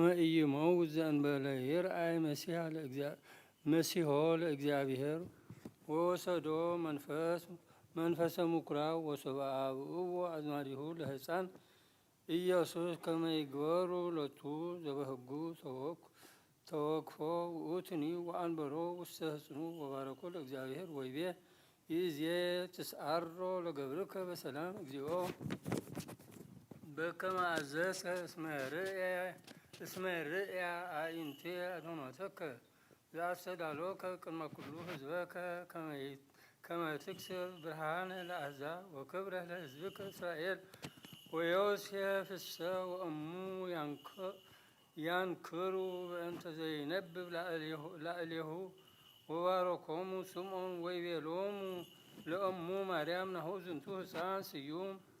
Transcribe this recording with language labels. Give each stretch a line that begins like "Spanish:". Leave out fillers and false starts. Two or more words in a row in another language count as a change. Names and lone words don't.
Geez: ኢይመውት ዘእንበለ ይርአይ መሲሖ ለእግዚአብሔር ወወሰዶ መንፈሰ ምኵራብ ወሰብአ አብኡ አዝማዲሁ ለሕፃን ኢየሱስ ከመ ይግበሩ ሎቱ ዘበህጉ ተወክፎ ውእቱኒ ወአንበሮ ውስተ ሕፅኑ ወባረኮ ለእግዚአብሔር ወይቤ ይእዜ ትስዓሮ ለገብርከ በሰላም እግዚኦ በከመ አዘዝከ እስመ ርእያ አዕይንቴ አድኅኖተከ ዘአስተዳሎከ ቅድመ ኩሉ ህዝበከ ከመ ትክስር ብርሃነ ለአሕዛብ ወክብረ ለሕዝብከ እስራኤል ወዮሴፍሰ ወእሙ ያንክሩ በእንተ ዘይነብብ ላዕሌሁ ወባረኮሙ ስምዖን ወይቤሎሙ ለእሙ ማርያም ናሁ ዝንቱ ሕፃን ስዩም